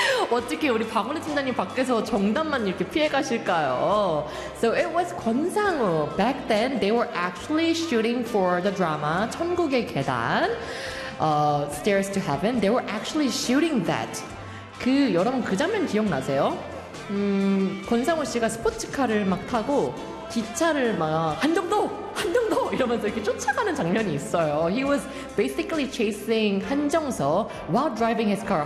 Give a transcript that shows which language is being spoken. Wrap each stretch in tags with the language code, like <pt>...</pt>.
<ko>어떻게 우리 박원희 팀장님 밖에서 정답만 이렇게 피해 가실까요?</ko> <en>So it was 권상우. Back then, they were actually shooting for the drama 천국의 계단, Stairs to Heaven. They were actually shooting that.</en> <ko>그 여러분 그 장면 기억나세요? 권상우 씨가 스포츠카를 막 타고 기차를 막 한정도! 한정도! 이러면서 이렇게 쫓아가는 장면이 있어요.</ko> <en>He was basically chasing 한정서 while driving his car.</en>